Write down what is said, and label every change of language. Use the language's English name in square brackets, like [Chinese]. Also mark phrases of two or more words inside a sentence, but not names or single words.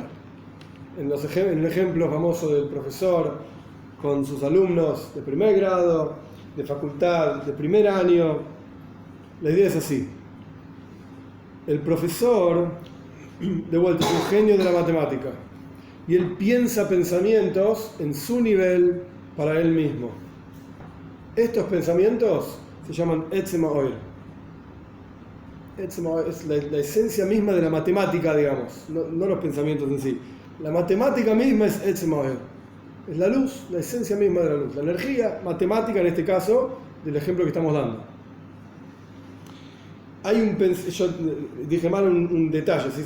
[Spanish] En el ejemplo famoso del profesor con sus alumnos de primer grado, de facultad, de primer año, la idea es así. El profesor, de vuelta, es un genio de la matemática y él piensa pensamientos en su nivel para él mismo. Estos pensamientos se llaman [Hebrew] Etzem ha'oer. Etzem ha'oer [Spanish] es la esencia misma de la matemática, digamos, no los pensamientos en sí. La matemática misma es [Hebrew] Etzem ha'oer. [Spanish] Es la luz, la esencia misma de la luz, la energía matemática en este caso del ejemplo que estamos dando. Yo dije mal un detalle, ¿sí?